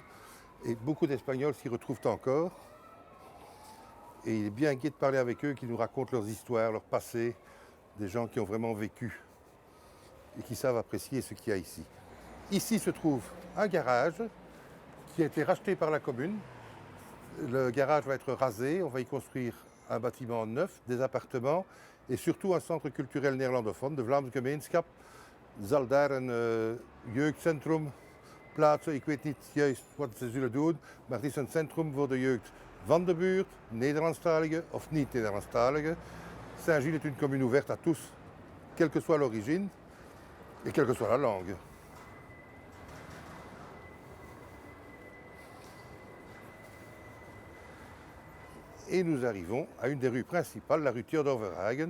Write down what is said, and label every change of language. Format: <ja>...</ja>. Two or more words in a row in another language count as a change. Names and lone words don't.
<fr>Et beaucoup d'Espagnols s'y retrouvent encore. Et il est bien gai de parler avec eux, qui nous racontent leurs histoires, leur passé, des gens qui ont vraiment vécu et qui savent apprécier ce qu'il y a ici. Ici se trouve un garage qui a été racheté par la commune. Le garage va être rasé, on va y construire un bâtiment neuf, des appartements et surtout un centre culturel néerlandophone.</fr> <nl>De Vlaams gemeenschap zal daar een jeugdcentrum plaatsen. Ik weet niet juist wat ze zullen doen, maar het is een centrum voor de jeugd van de buurt, Nederlandstaligen of niet Nederlandstaligen.</nl> <fr>Saint-Gilles est une commune ouverte à tous, quelle que soit l'origine et quelle que soit la langue. Et nous arrivons à une des rues principales, la rue Theodor Verhagen.</fr>